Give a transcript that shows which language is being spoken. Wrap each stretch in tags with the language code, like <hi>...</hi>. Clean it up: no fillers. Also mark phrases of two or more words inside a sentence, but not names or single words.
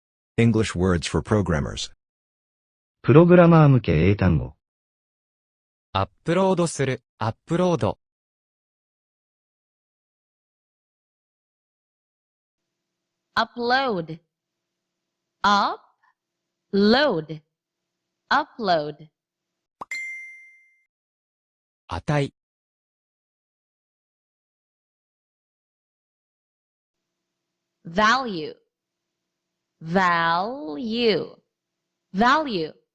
<en>English words for programmers.</en> <ja>プログラマー向け英単語。アップロードする、アップロード。</ja> <en>upload, upload, upload.</en> <ja>値。</ja> <en>value, value, value.</en>